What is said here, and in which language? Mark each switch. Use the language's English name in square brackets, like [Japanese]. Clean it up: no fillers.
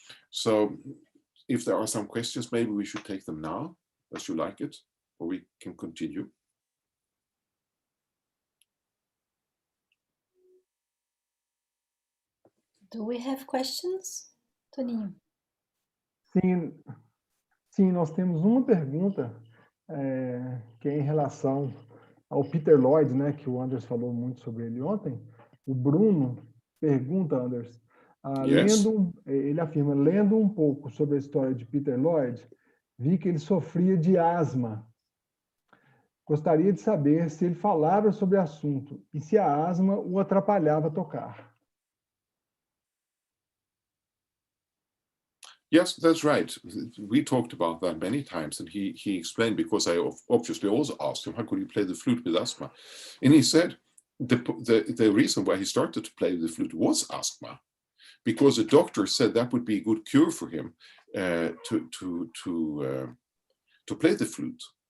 [English] So if there are some questions, maybe we should take them now, as you like it, or we can continue. Do we have questions, Toninho? [Portuguese] Sim, nós temos uma pergunta que é em relação ao Peter Lloyd, né, que o Anders falou muito sobre ele ontem. O Bruno pergunta, Anders, [English] Yes. [Portuguese] ele afirma, lendo um pouco sobre a história de Peter Lloyd, vi que ele sofria de asma. Gostaria de saber se ele falava sobre o assunto e se a asma o atrapalhava a tocar. [English] Yes, that's right. We talked about that many times, and he explained, because I obviously also asked him, how could you play the flute with asthma? And he said the reason why he started to play the flute was asthma, because the doctor said that would be a good cure for him to play the flute.